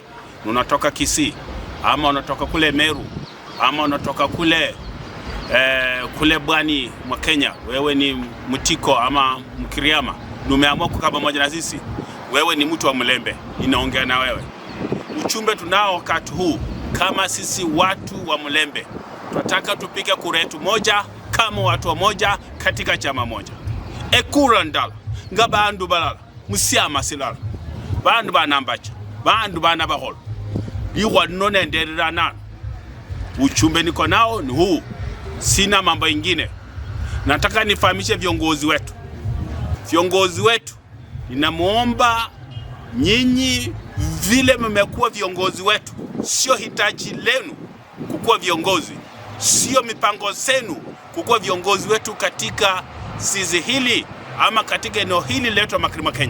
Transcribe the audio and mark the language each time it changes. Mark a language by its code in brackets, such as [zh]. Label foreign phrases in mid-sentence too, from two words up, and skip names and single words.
[sw] Unatoka Kisii ama unatoka kule Meru ama unatoka kule Bwani mwa Kenya, wewe ni Mtiko ama Mkiriama, umeamua kukaa pamoja na sisi, wewe ni mtu wa Mlembe, ninaongea na wewe. Uchumbe tunao wakati huu kama sisi watu wa Mlembe, tunataka tupige kura yetu moja kama watu wa moja katika chama moja. [luy] Ekura ndala nga bandu balala musiama silala bandu banambacha bandu banabaholo iwa none nderera nana. [sw] Uchumbe niko nao ni huu, sina mambo ingine. Nataka nifahamishe viongozi wetu, ninamuomba nyinyi vile mmekuwa viongozi wetu, sio hitaji lenu kukuwa viongozi, sio mipango zenu kukuwa viongozi wetu katika zizi hili ama katika eneo hili letu la Magharibi mwa Kenya.